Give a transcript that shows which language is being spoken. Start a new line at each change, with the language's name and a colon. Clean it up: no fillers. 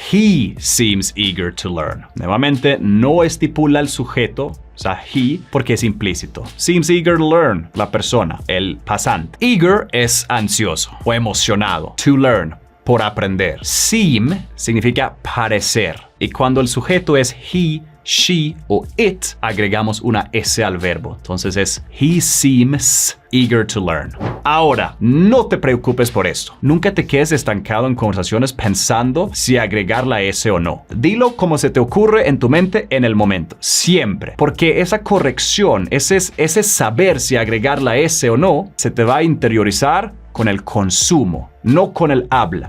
English: He seems eager to learn.
Spanish: Nuevamente, no estipula el sujeto, o sea, he, porque es implícito.
English: Seems eager to learn,
Spanish: la persona, el pasante. Eager es ansioso o emocionado. To learn, por aprender. Seem significa parecer. Y cuando el sujeto es he, she o it, agregamos una S al verbo. Entonces es
English: he seems eager to learn.
Spanish: Ahora, no te preocupes por esto. Nunca te quedes estancado en conversaciones pensando si agregar la S o no. Dilo como se te ocurre en tu mente en el momento. Siempre. Porque esa corrección, ese saber si agregar la S o no, se te va a interiorizar con el consumo, no con el habla.